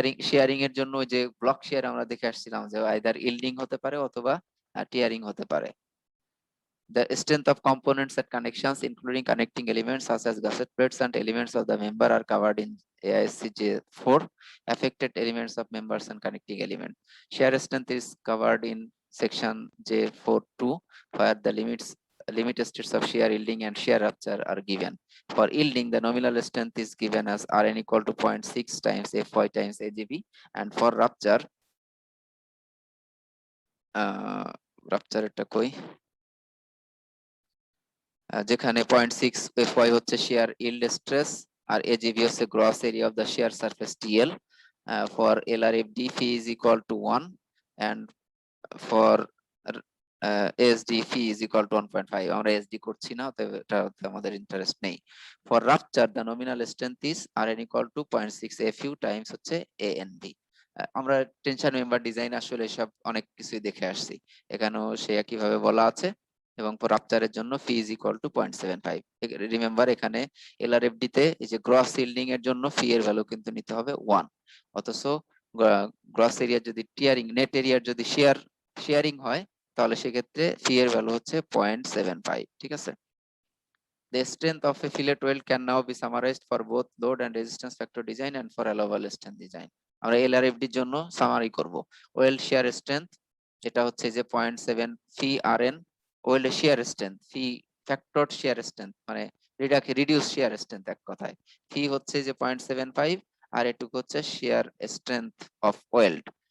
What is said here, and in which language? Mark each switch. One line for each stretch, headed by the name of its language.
Bangla: Sharing এর জন্য ওই যে ব্লক শেয়ার আমরা দেখে আসছিলাম যে আইদার ইল্ডিং হতে পারে অথবা টিয়ারিং হতে পারে।
English: The strength of components and connections, including connecting elements such as gusset plates and elements of the member, are covered in AISC J4. Affected elements of members and connecting elements. Shear strength is covered in section J4.2, where the limit states of shear yielding and shear rupture are given. For yielding, the nominal strength is given as Rn equal to 0.6 times Fy times AgB, and for rupture, rupture
Bangla: এটা কই, যেখানে
English: 0.6 Fy হচ্ছে shear yield stress আর AgB হচ্ছে gross area of the shear surface TL. For LRFD, phi is equal to 1, and for ASD, phi is equal to 1.5.
Bangla: আমরা ASD করছি না, তো এটা আমাদের ইন্টারেস্ট নেই।
English: For rupture, the nominal strength is Rn equal to 0.6 Fu times হচ্ছে ANB.
Bangla: আমরা tension member design আসলে সব অনেক কিছুই দেখে আসছি, এখানেও সে একইভাবে বলা আছে। এবং রাপচারের জন্য ফি ইজ ইকুয়াল টু 0.75। রিমেম্বার এখানে এলআরএফডি তে এই যে গ্রস ইল্ডিং এর জন্য ফি এর ভ্যালু কিন্তু নিতে হবে 1, অথচ গ্রস এরিয়া যদি টিয়ারিং নেট এরিয়ার যদি শেয়ারিং হয়, তাহলে সেক্ষেত্রে ফি এর ভ্যালু হচ্ছে 0.75, ঠিক আছে।
English: The strength of a fillet weld can now be summarized for both load and resistance factor design and for allowable strength design.
Bangla: আমরা এলআরএফডি এর জন্য সামারি করব। ওয়েল্ড শিয়ার স্ট্রেংথ যেটা হচ্ছে যে 0.7 ফি আরএন, ওয়েল্ড শিয়ার স্ট্রেংথ ফি ফ্যাক্টর শিয়ার স্ট্রেংথ মানে রিডিউস শিয়ার strength, এক কথায় ফি হচ্ছে যে 0.75 আর এটুকু হচ্ছে শিয়ার স্ট্রেংথ অফ ওয়েল্ড।